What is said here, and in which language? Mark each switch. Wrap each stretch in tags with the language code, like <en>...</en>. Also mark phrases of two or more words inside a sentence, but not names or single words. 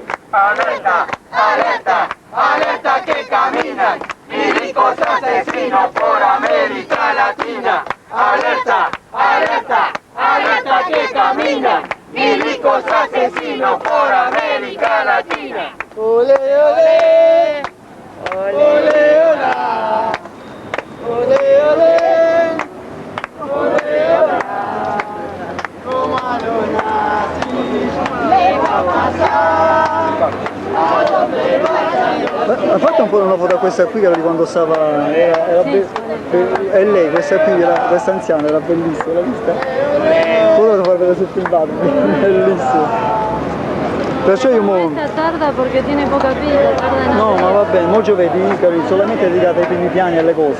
<es>Alerta, alerta, alerta que caminan milicos asesinos por América Latina. Alerta, alerta, alerta que caminan milicos asesinos por América Latina. Ole, ole, ole, hola. Ole, ole, ole, hola. Como a los nazis le va a pasar. A donde vayan los</es> <it>questa qui che era di quando stava, è lei, questa qui, questa anziana, era bellissima, l'ha vista? Poi devo far vedere sul filmato, bellissimo. Perciò io mo... tarda perché tiene poca pila, tarda in No, ma va bene, mo giovedì, solamente dedicata ai primi piani e alle cose.</it>